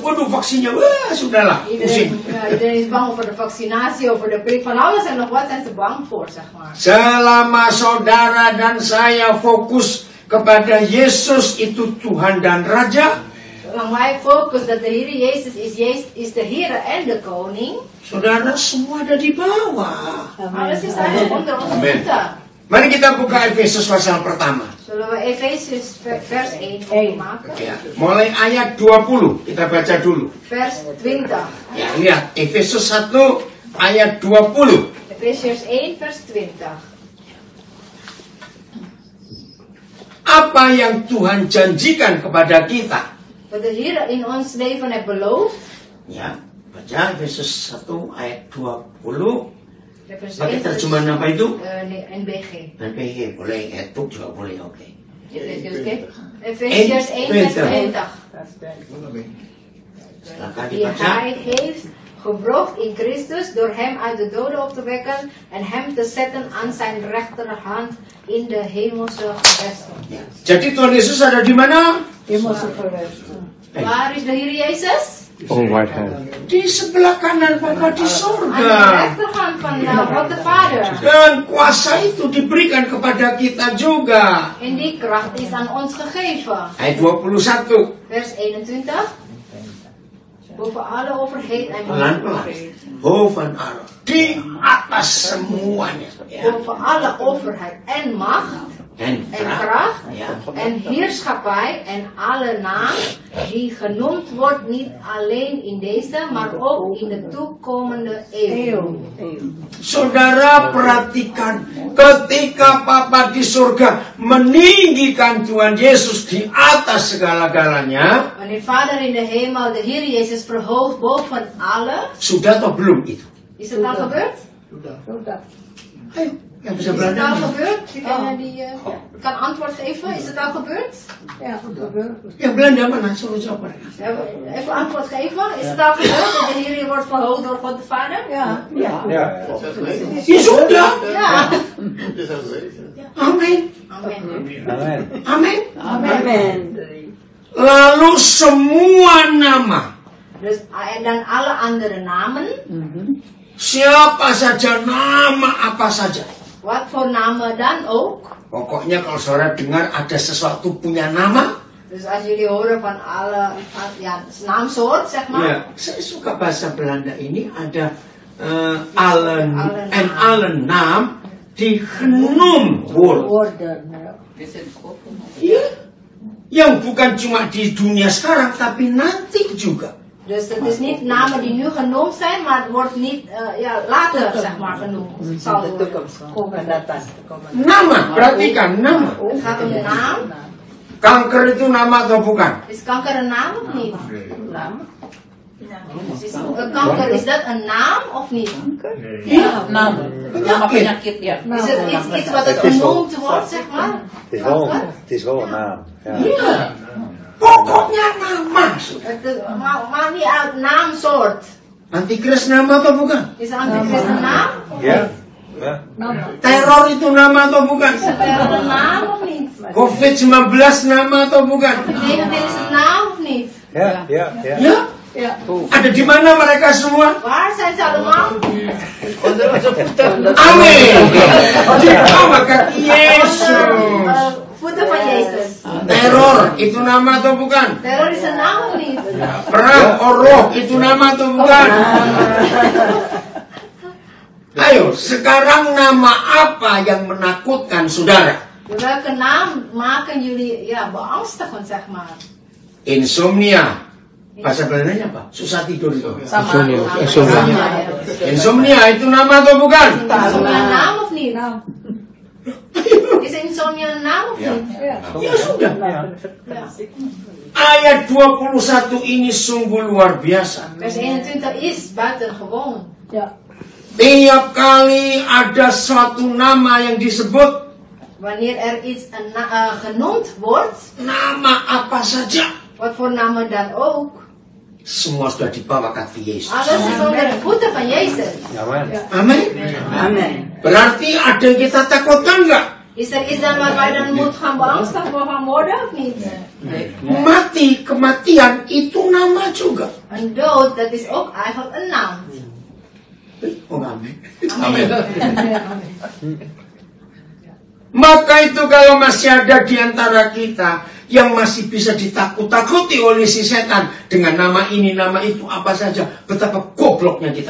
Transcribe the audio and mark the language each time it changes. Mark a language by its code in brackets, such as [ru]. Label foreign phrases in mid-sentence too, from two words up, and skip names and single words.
[id] Waduh, vaksinnya. Wah, sudahlah. Pusing. [nl] Iedereen is bang over de vaccinatie, over de prik, van alles en nog wat zijn ze bang voor, zeg maar. [id] Selama saudara dan saya fokus kepada Yesus itu Tuhan dan Raja, [nl] Zolang wij focus dat de Heer Jezus is de Heer en de koning, [id] saudara semua ada di bawah. [nl] alles is eigenlijk onder onze voeten. [id] Mari kita buka Efesus pasal pertama. [nl] Zullen we Efesius vers 1 maken? [id] Ya, mulai ayat 20 kita baca dulu. [nl] Vers 20. [id] Ya, lihat Efesus 1 ayat 20. [nl] Efesius 1 vers 20. [id] Apa yang Tuhan janjikan kepada kita? [nl] Wat de Heer in ons leven heeft beloofd. [id] Ya, baca Efesus 1 ayat 20. [nl] Vers [id] Pakai 1 terjemahan apa itu? NBG. NPG, boleh, etuk juga boleh, oke. [nl] Efesius 1 vers 20. [id] Silakan [nl] Die [id] dibaca. [nl] Hij geeft gebracht in Christus door hem uit de doden op te wekken en hem te zetten aan zijn rechterhand in de hemelse gewesten. [id] Jadi Tuhan Yesus ada di mana? [nl] Waar is de Heer Jezus? [en] On right hand. [id] Di sebelah kanan Bapa di [nl] Aan de [id] surga. [nl] rechterhand van God de Vader. [id] Dan kuasa itu diberikan kepada kita juga. [nl] En die kracht is aan ons gegeven. [id] Ayat 21. [nl] Vers 21. Boven alle overheid en [id] Pelan-pelan. [nl] macht. Boven Allah. [id] Di atas semuanya. Ya. [nl] Boven alle overheid en macht. En En kracht [id] Ya. [nl] en heerschappij en alle naam die genoemd wordt niet alleen in deze, maar ook in de toekomende eeuw. [id] Saudara perhatikan, ketika Papa di surga meninggikan Tuhan Yesus di atas segala-galanya, [nl] Wanneer Vader in de hemel de Heer Jezus verhoogt boven alle, [id] sudah atau belum itu? [nl] is het al gebeurd? [id] Ayo, yang bisa [nl] Is het al [id] Belanda. [nl] gebeurd? Diegene die kan antwoord geven, is het al gebeurd? [id] Yang Belanda mana? Suruh jawab mereka. [nl] Even antwoord geven, is het al gebeurd dat de Heer wordt verhoogd door God de Vader? [id] Ya sudah. [nl] Ja. [id] Amin. [nl] Amen. [id] Amin. Lalu semua nama, [nl] Dus, dan alle andere namen, [id] siapa saja, nama apa saja. [nl] wat voor namen dan ook. [id] Pokoknya kalau saudara dengar ada sesuatu punya nama, [nl] Dus als jullie horen van alle, ja, naamsoort, zeg maar. [id] ya, saya suka bahasa Belanda ini ada [nl] Allen en Allen naam die genoemd worden. [id] Ya, yang bukan cuma di dunia sekarang tapi nanti juga. [nl] Dus het is niet namen die nu genoemd zijn, maar het wordt niet ja, later, zeg maar, genoemd. Zal worden. [id] Nama, perhatikan nama. [nl] Het gaat om de naam. [id] Kanker itu nama atau bukan? [nl] Is kanker een naam of niet? Kanker, is dat een naam of niet? [id] Penyakit. [nl] Is het iets wat het genoemd wordt, zeg maar? Het is wel een naam. Ja. [id] Iya. Pokoknya nama. [nl] Maar niet uit naamsoort. [id] Antikris nama atau bukan? [nl] Is antichrist een naam? Ja. Ja. [id] Teror itu nama atau bukan? [nl] Is het een naam of niet? [id] COVID-19 nama atau bukan? [nl] 19 is het naam of niet? Ja. Ja. Ja. [id] Ya? Ada di mana mereka semua? [nl] Waar zijn ze allemaal? [id] Amin. Di bawah kaki Yesus. [nl] Voeten van Jezus. [id] Teror itu nama atau bukan? [nl] Terror is een naam of niet? [id] Perang roh itu nama atau bukan? Ayo, sekarang nama apa yang menakutkan saudara? [nl] Welke naam maken jullie ja, beangstigend, zeg maar? [id] Insomnia. Bahasa Belandanya apa? Susah tidur itu. [nl] Insomnia. [id] Insomnia itu nama atau bukan? [nl] Insomnia een naam of niet? Is insomnia een naam of niet? [id] Ya sudah. [nl] Ja. [id] Ayat 21 ini sungguh luar biasa. [nl] Vers 21 is buitengewoon. [id] Tiap kali ada suatu nama yang disebut, [nl] Wanneer er iets genoemd wordt, [id] nama apa saja, [nl] wat voor namen dan ook, [id] semua sudah dibawa kaki Yesus. [nl] alles is onder de voeten van Jezus. [id] Amin. Berarti ada yang kita takutkan nggak? [nl] Is er iets dan waar wij dan moet gaan beangstigd van worden of niet? [id] Mati, kematian itu nama juga. [nl] Een dood, dat is ook eigenlijk een naam. [id] Oh, amin. Maka itu kalau masih ada di antara kita yang masih bisa ditakut-takuti oleh si setan dengan nama ini, nama itu, apa saja, betapa gobloknya kita.